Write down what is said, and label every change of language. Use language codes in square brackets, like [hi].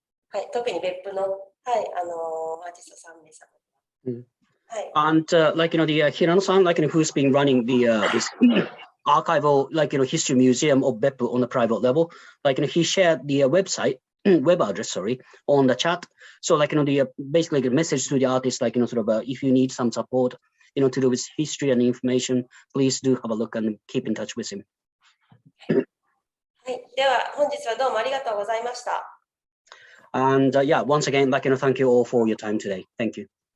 [ja] はい、特に別府の、はい、アーティスト3名様。 [en] And the Hirano-san, who's been running the this archival, history museum of BEPPU on a private level, he shared the web address, on the chat. So, basically the message to the artist, if you need some support, to do with history and information, please do have a look and keep in touch with him. [ja] はい、では本日はどうもありがとうございました。 [en] And yeah, once again, thank you all for your time today. Thank you.